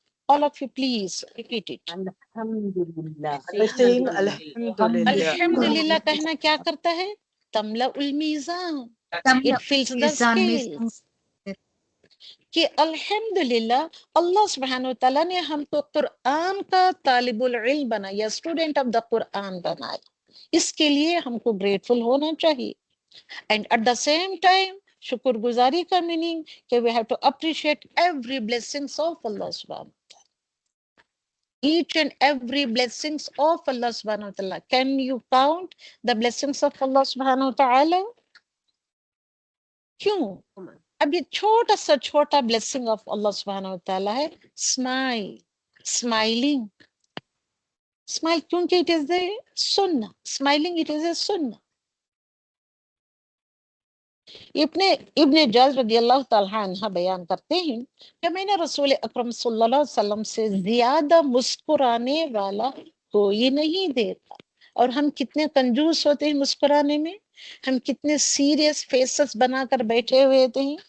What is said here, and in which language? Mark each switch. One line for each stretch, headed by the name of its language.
English: All of you please repeat it.
Arabic: Alhamdulillah.
English: by saying Alhamdulillah.
Hindi: Alhamdulillah कहना क्या करता है?
Arabic: तमलउल मीज़ान.
English: It fills the scales.
Hindi: कि अल्हम्दुलिल्लाह अल्लाह सुब्हानहू व तआला ने हमको कुरान का तालिबुल इल्म बनाया,
English: student of the Quran
Hindi: बनाया. इसके लिए हमको ग्रेटफुल होना चाहिए.
English: and at the same time
Hindi: शुक्रगुजारी का मीनिंग कि
English: We have to appreciate every blessings of Allah सुब्हानहू व तआला. Each and every blessings of Allah subhanahu wa ta'ala. Can you count the blessings of Allah subhanahu wa ta'ala?
Hindi: क्यों? अब ये छोटा
English: blessing of Allah subhanahu wa ta'ala है smile, smiling. Smile क्योंकि it is a sunnah. Smiling it is a sunnah.
Hindi: इब्ने जज रदियल्लाहु ताला अन्हा बयान करते हैं कि मैंने रसूल अकरम सल्लल्लाहु अलैहि वसल्लम से ज्यादा मुस्कुराने वाला कोई नहीं देखा. और हम कितने कंजूस होते हैं मुस्कुराने में, हम कितने सीरियस फेसेस बनाकर बैठे हुए थे.